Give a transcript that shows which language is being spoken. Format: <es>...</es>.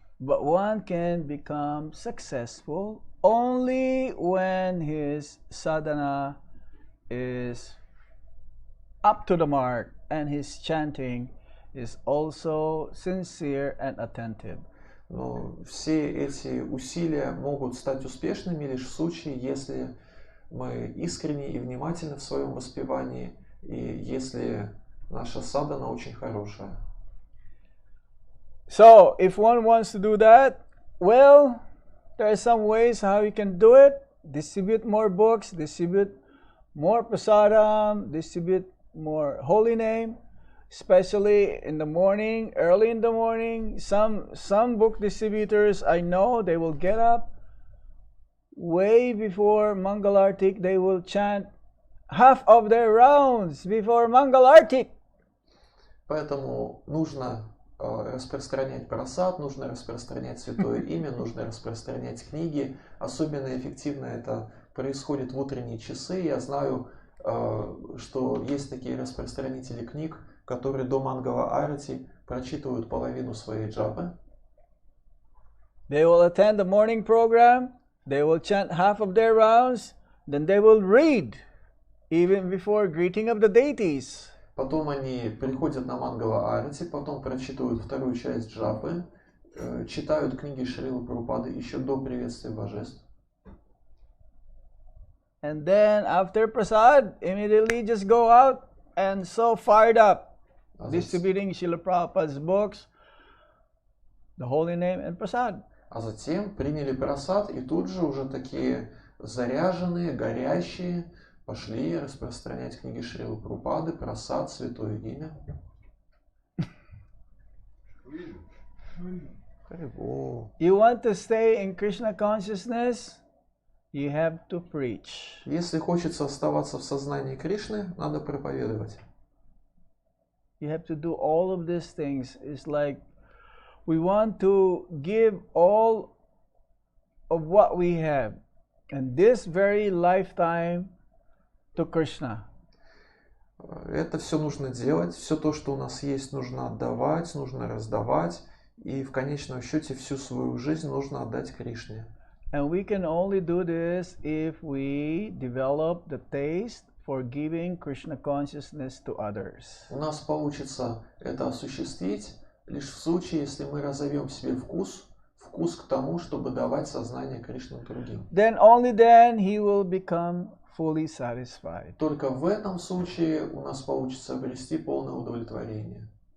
<en>But one can become successful only when his sadhana is up to the mark and his chanting is also sincere and attentive.</en> <ru>Но все эти усилия могут стать успешными лишь в случае, если мы искренни и внимательны в своем воспевании, и если наша садхана очень хорошая.</ru> <en>So, if one wants to do that, well, there are some ways how you can do it. Distribute more books, distribute more prasadam, distribute more holy name, especially in the morning, early in the morning. Some book distributors, I know, they will get up way before Mangalartik. They will chant half of their rounds before Mangalartik.</en> <ru>Поэтому нужно распространять просад, нужно распространять святое имя, нужно распространять книги. Особенно эффективно это происходит в утренние часы. Я знаю, что есть такие распространители книг, которые до Мангала-арати прочитывают половину своей джапы.</ru> <en>They will attend the morning program, they will chant half of their rounds, then they will read even before greeting of the deities.</en> <ru>Потом они приходят на Мангала-арати, потом прочитывают вторую часть джапы, читают книги Шрилы Прабхупады еще до приветствия божеств.</ru> <en>And then after prasad, immediately just go out and so fired up, distributing Srila Prabhupada's books, the holy name and prasad.</en> <ru>А затем приняли просад и тут же уже такие заряженные, горящие, пошли распространять книги Шрилы Прабхупады, просад, святое имя.</ru> <en>You want to stay in Krishna consciousness? You have to preach.</en> <ru>Если хочется оставаться в сознании Кришны, надо проповедовать.</ru> <en>You have to do all of these things. It's like we want to give all of what we have in this very lifetime to Krishna.</en> <ru>Это все нужно делать, все то, что у нас есть, нужно отдавать, нужно раздавать, и в конечном счете всю свою жизнь нужно отдать Кришне.</ru> <en>And we can only do this if we develop the taste for giving Krishna consciousness to others.</en> <ru>У нас получится это осуществить лишь в случае, если мы разовьем в себе вкус к тому, чтобы давать сознание Кришне другим.</ru> <en>Then only then he will become fully satisfied.</en> <ru>Только в этом случае у нас получится обрести полное удовлетворение.</ru>